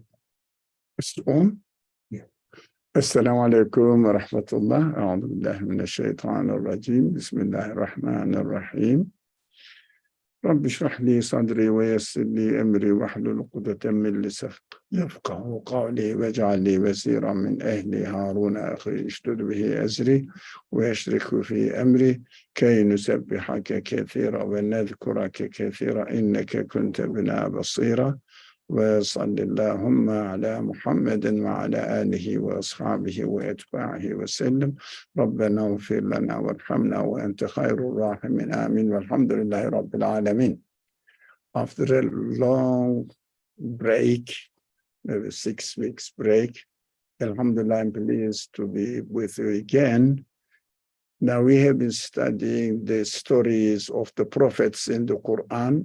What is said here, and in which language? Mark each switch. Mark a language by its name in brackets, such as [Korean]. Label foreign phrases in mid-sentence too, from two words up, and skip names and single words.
[English] It's on? Yeah. [Arabic] السلام عليكم ورحمة الله. أعوذ بالله من الشيطان الرجيم. بسم الله الرحمن الرحيم. رب اشرح لي صدري ويسر لي أمري واحلل عقدة من لساني يفقهوا قولي واجعل لي وزيرا من أهلي هارون أخي اشدد به أزري وأشركه في أمري كي نسبحك كثيرا ونذكرك كثيرا إنك كنت بنا بصيرا وصلى الله على محمد وعلى آله وأصحابه وأتباعه وسلم. ربنا اغفر لنا وارحمنا وأنت خير الراحمين. Amin. والحمد لله رب العالمين. [English] After a long break, maybe 6 weeks break, alhamdulillah, I'm pleased to be with you again. Now we have been studying the stories of the prophets in the Qur'an.